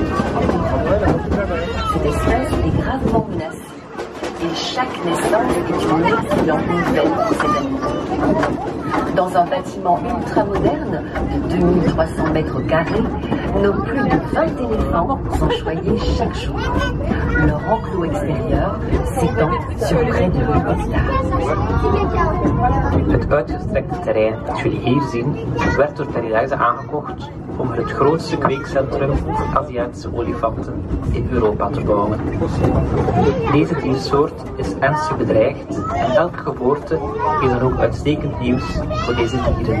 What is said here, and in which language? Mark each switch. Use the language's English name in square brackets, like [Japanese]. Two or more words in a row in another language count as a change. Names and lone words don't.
[French] Cette espèce est gravement menacée et chaque naissance est une excellente nouvelle pour ces animaux. Dans un bâtiment ultramoderne de 2300 mètres carrés, nos plus de 20 éléphants sont choyés chaque jour. Leur enclos extérieur s'étend sur près de 8 hectares. [Dutch] Het uitgestrekte terrein dat jullie hier zien, werd door PERIDESA aangekocht om er het grootste kweekcentrum voor Aziatische olifanten in Europa te bouwen. Deze diersoort is ernstig bedreigd en elke geboorte is dan ook uitstekend nieuws voor deze dieren.